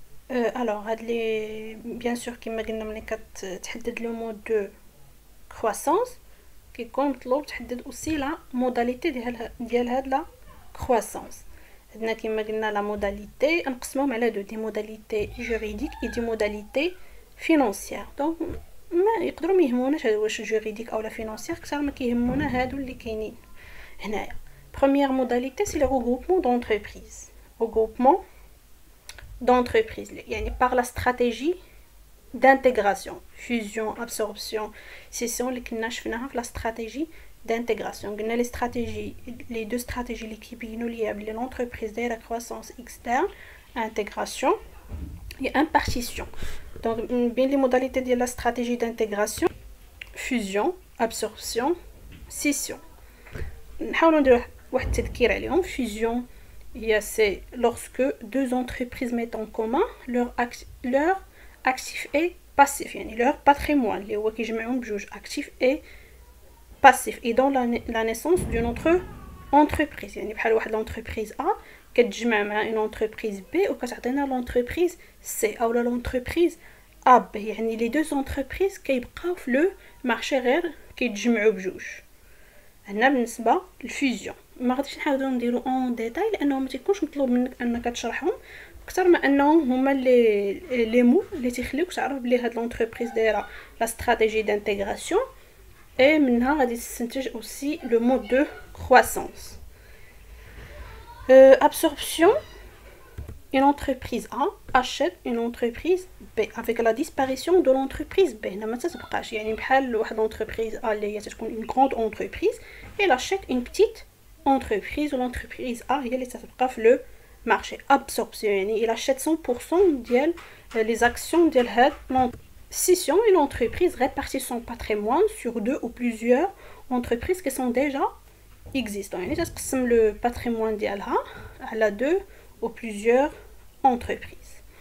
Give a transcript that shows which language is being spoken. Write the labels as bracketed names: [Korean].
[Arabic] الوغ هاد لي بيان سور كيما قلنا ملي كتحدد لو مود دو كروسونس كيكون مطلوب تحدد اوسي لا موداليتي ديال هاد لا كروسونس. عندنا كيما قلنا لا موداليتي نقسموهم على دو، دي موداليتي جوريديك اي دي موداليتي فينانسيير. دونك ما يقدروا ما يهموناش واش جوريديك اولا فينانسيير، كثر ما كيهمونا هادو اللي كاينين هنايا. [French] première modalité c'est le regroupement d'entreprises. Regroupement d'entreprises يعني par la stratégie d'intégration, fusion, absorption, scission [Arabic] اللي كنا شفناها في [French] la stratégie d'intégration. قلنا les stratégies, les deux stratégies [Arabic] اللي كيبينوا ليا بلي [French] l'entreprise دايره croissance externe, intégration et impartition. Donc bien les modalités de la stratégie d'intégration, fusion, absorption, scission. [Arabic] نحاولوا نديروا واحد التذكير عليهم. [French] fusion c'est lorsque deux entreprises mettent en commun leur actif et passif يعني leur patrimoine [Arabic] اللي هو كيجمعهم بجوج [French] actif et passif et dans la naissance d'une autre entreprise. [Arabic] يعني بحال واحد l'entreprise A كتجمع مع [French] une entreprise B [Arabic] وكتعطينا l'entreprise C او l'entreprise AB. يعني les deux entreprises كيبقاو في لو مارشي غير كيتجمعوا بجوج. هنا بالنسبه للفيزيون ما غاديش نحاولوا نديرو اون ديتاي لانه ما تيكونش مطلوب منك انك تشرحهم اكثر ما انهم هما لي مو اللي تيخليوك تعرف بلي هاد لونتربريز دايره لا استراتيجي دانتيغراسيون اي منها غادي تستنتج اوسي لو مود دو كرواسونس. [French] absorption, une entreprise A achète une entreprise B avec la disparition de l'entreprise B. [Arabic] ما تتبقاش يعني بحال واحد l'entreprise A اللي هي تكون [French] une grande entreprise elle achète une petite entreprise. [Arabic] l'entreprise A هي اللي تتبقى في لو marché. [French] absorption يعني il achète 100% ديال les actions ديال هاد scission. une entreprise répartit son patrimoine sur deux ou plusieurs entreprises qui sont déjà existantes. [Arabic] يعني تتقسم le patrimoine ديالها على [French] deux ou plusieurs entreprises.